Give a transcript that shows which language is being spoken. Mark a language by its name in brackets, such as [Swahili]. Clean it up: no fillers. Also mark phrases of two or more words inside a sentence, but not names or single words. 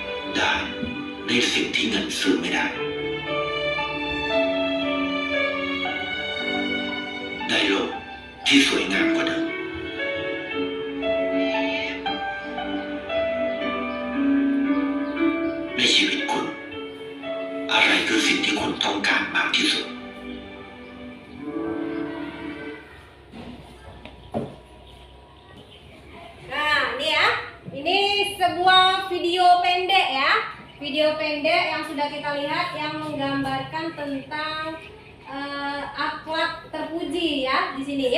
[Thai] ได้ในสิ่งที่เงินซื้อไม่ได้ ได้โลกที่สวยงามกว่าเดิม ในชีวิตคุณ อะไรคือสิ่งที่คุณต้องการมากที่สุด [Indonesian] Nah, ini ya. Ini sebuah video pendek ya. Video pendek yang sudah kita lihat yang menggambarkan tentang akhlak terpuji ya di sini.